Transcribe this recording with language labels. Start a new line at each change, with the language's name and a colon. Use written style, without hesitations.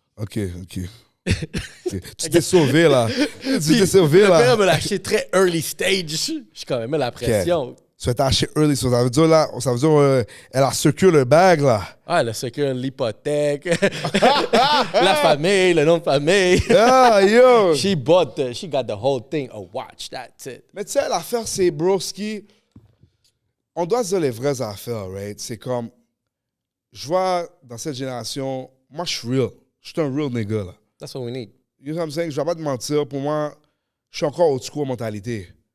French: OK. Tu t'es sauvé, là. Tu t'es sauvé, là. Le père me l'a acheté très
English: early stage.
French: Je suis quand même la pression. Tu t'es acheté early, ça veut dire, là, elle a secure le bag, là. Ah, elle a secure l'hypothèque, la famille, le nom de famille. Ah, yo!
English: She got the whole thing, a watch, that's it.
French: Mais tu sais, l'affaire, c'est, broski, on doit se dire les vraies affaires, right? C'est comme, je vois dans cette génération, moi, je suis real. Je suis un
English: real nigga,
French: là.
English: That's what we need. You know what I'm saying?
French: Je vais pas te mentir, pour moi, je suis encore au school mentalité.